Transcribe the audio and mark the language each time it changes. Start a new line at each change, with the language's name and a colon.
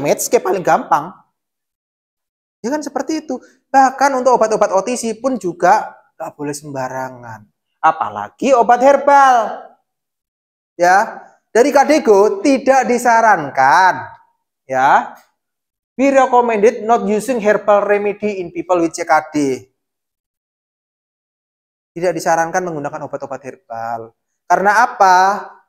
Indonesian: Medscape paling gampang. Ya kan seperti itu. Bahkan untuk obat-obat OTC pun juga nggak boleh sembarangan. Apalagi obat herbal. Ya, dari KDIGO tidak disarankan. Ya.
English: We recommended not using herbal remedy in people with CKD.
Indonesian: Tidak disarankan menggunakan obat-obat herbal. Karena apa?